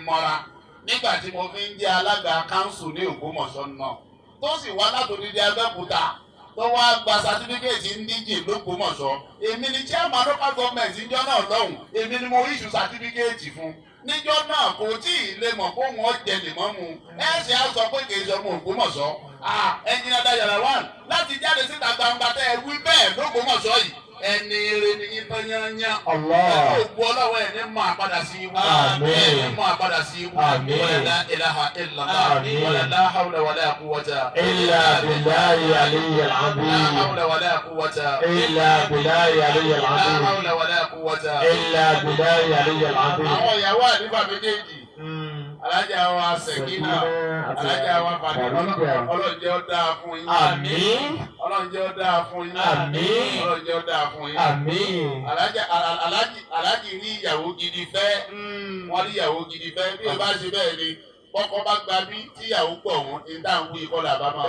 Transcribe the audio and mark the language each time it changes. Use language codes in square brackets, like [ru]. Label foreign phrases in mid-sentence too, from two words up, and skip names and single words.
[yo] mọ́ra nígbà tí mo fi ń jẹ́ alága kánsù ní Ògbómọ̀ṣọ́ náà tó sì wá látòdìdí Abẹ́òkúta tó wá gba sátífíkẹ́ẹ̀tì ń díje l'Ógbómọ̀ṣọ́ èmi ni [en] chairman local government [yo] níjọ́ náà lọ́hùn èmi ni mo issue sátífíkẹ́ẹ̀tì fún níjọ́ náà kò tí ì lè mọ̀ kó wọ́n jẹ lèmọ́mù ẹ̀sìn á sọ pé kì í ṣe ọmọ Ògbómọ̀ṣọ́ ẹnjìnà Dayọ̀ Lawal láti jáde síta gbangba tẹ́ ẹ wí bẹ́ẹ̀ l'Ógbómọ̀ṣọ́ yìí ẹni eré ni yín tán yányá. Ògbó ọlọ́wọ́ ẹ̀ ní mọ àpadà sí ibú. Ẹ̀ ní mọ àpadà sí ibú. [ar] ولا إله إلا الله. ولا حول ولا قوة. إلا بالله العلي العظيم. لا حول ولا قوة. إلا بالله العلي La azim. حول ولا قوة. إلا بالله العلي العظيم. [yo] Àwọn ìyàwó àdìbà méjèèjì. Alájà wa Sẹ̀kínà, alájà wa Fàdé, Ọlọ́run jẹ́ ó dáa fún yín. Àmín. Ọlọ́run jẹ́ ó dáa fún yín. Àmín. Ọlọ́run jẹ́ ó dáa fún yín. Àmín. Alájì rí ìyàwó gidi fẹ́, wọ́n rí ìyàwó gidi fẹ́, bí o bá ṣe bẹ́ẹ̀ ni kọ́kọ́ bá gba bí tíyàwó pọ̀ wọ́n ní dáhùn wí kọ́ làbá máa sọ.